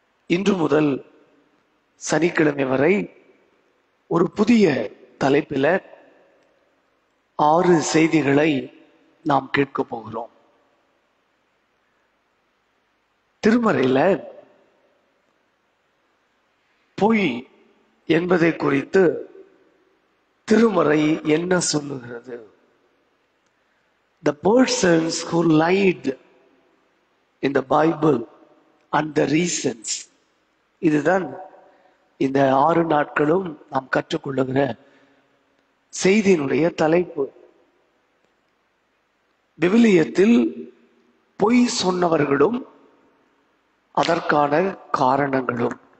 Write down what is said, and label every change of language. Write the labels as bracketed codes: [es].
[ta] இன்று முதல் சனிக்கிழமை வரை ஒரு புதிய தலைப்பில் 6 செய்திகளை நாம் கேட்க போகிறோம். திருமறையில பொய் என்பதை குறித்து திருமறை என்ன சொல்லுகிறது? [en] The persons who lied in the Bible and the reasons. [ta] இதுதான் இந்த 6 நாட்களும் நாம் கற்றுக்கொள்ளுகிற செய்தியினுடைய தலைப்பு. விவிலியத்தில் பொய் சொன்னவர்களும் அதற்கான காரணங்களும்.